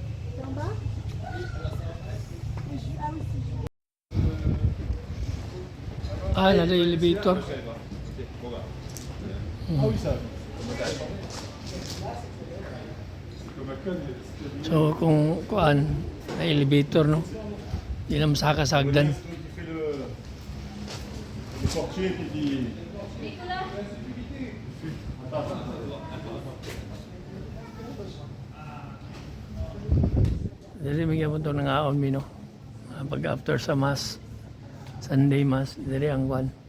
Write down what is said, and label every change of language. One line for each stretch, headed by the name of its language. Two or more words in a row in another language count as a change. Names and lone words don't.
Cebuano: Ah, nada elevator.
French: Ah oui, ça.
Cebuano: So kung kuan na elevator no. Di na masakasagdan.
French: Celui qui fait le portier qui dit.
Cebuano: Dili may mo to nangaon mi no. Pag after sa mass,
English: Sunday mass,
Cebuano: dili ang kuan.